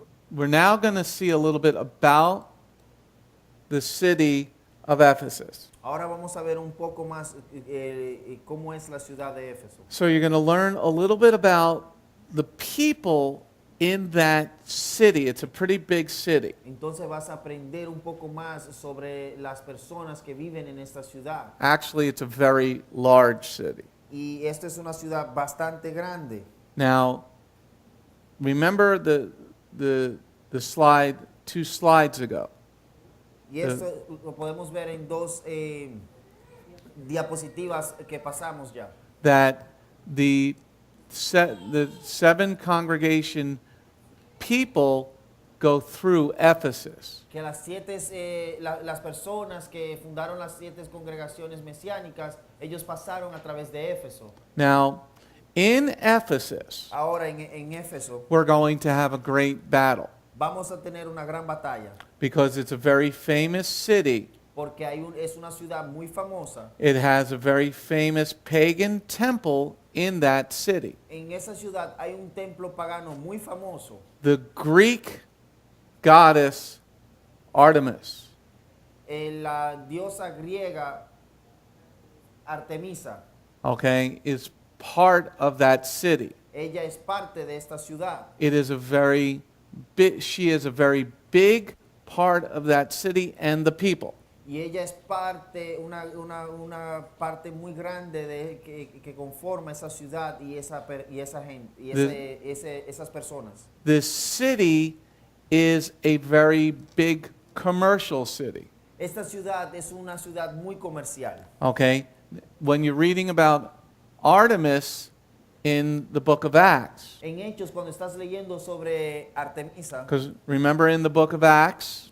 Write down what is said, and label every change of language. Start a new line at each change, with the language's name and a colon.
English: We're now going to see a little bit about the city of Ephesus.
Spanish: Ahora vamos a ver un poco más cómo es la ciudad de Éfeso.
English: So you're going to learn a little bit about the people in that city. It's a pretty big city.
Spanish: Entonces vas a aprender un poco más sobre las personas que viven en esta ciudad.
English: Actually, it's a very large city.
Spanish: Y esta es una ciudad bastante grande.
English: Now, remember the slide 2 slides ago.
Spanish: Y esto lo podemos ver en dos diapositivas que pasamos ya.
English: That the 7 congregation people go through Ephesus.
Spanish: Que las personas que fundaron las 7 congregaciones mesiánicas, ellos pasaron a través de Éfeso.
English: Now, in Ephesus,
Spanish: Ahora en Éfeso
English: we're going to have a great battle.
Spanish: vamos a tener una gran batalla
English: because it's a very famous city.
Spanish: porque es una ciudad muy famosa.
English: It has a very famous pagan temple in that city.
Spanish: En esa ciudad hay un templo pagano muy famoso.
English: The Greek goddess Artemis
Spanish: La diosa griega Artemisa,
English: okay, is part of that city.
Spanish: ella es parte de esta ciudad.
English: It is a very big, she is a very big part of that city and the people.
Spanish: Y ella es parte, una parte muy grande que conforma esa ciudad y esa gente, y esas personas.
English: This city is a very big commercial city.
Spanish: Esta ciudad es una ciudad muy comercial.
English: Okay? When you're reading about Artemis in the book of Acts,
Spanish: En Hechos, cuando estás leyendo sobre Artemisa,
English: because remember in the book of Acts,